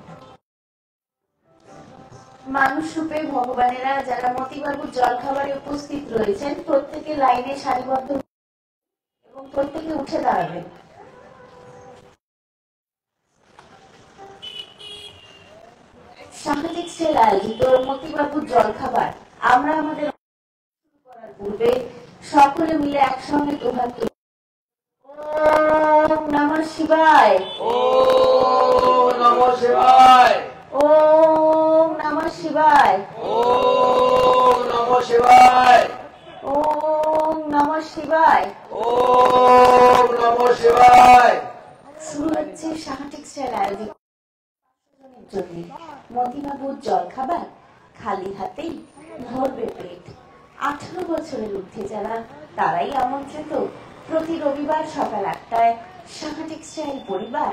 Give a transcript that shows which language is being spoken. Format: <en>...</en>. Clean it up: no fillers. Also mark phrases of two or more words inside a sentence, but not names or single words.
<bn>মানুষ রূপে ভগবানেরা যারা মতিবাবুর জলখাবারে উপস্থিত রয়েছেন প্রত্যেকে লাইনে সারিবদ্ধ এবং প্রত্যেকে উঠে দাঁড়াবেন। শাহ টেক্সটাইল আয়োজিত মতিবাবুর জলখাবার আমরা আমাদের শুরু করার পূর্বে সকলে মিলে একসঙ্গে দুহাত তুলে</bn> <sa>ওম নমঃ শিবায়, ওম নমঃ শিবায়, ওম নমঃ শিবায়, ওম নমঃ শিবায়, ওম নমঃ শিবায়, ওম নমঃ শিবায়।</sa> <bn>শুরু হচ্ছে শাহ টেক্সটাইল আয়োজিত জন্য মতিবাবুর জলখাবার খালি হাতেই ভরবে পেট। 18 বছরের ঊর্ধ্বে যারা তারাই আমন্ত্রিত প্রতি রবিবার সকাল 8টায় শাহ টেক্সটাইল পরিবার।</bn>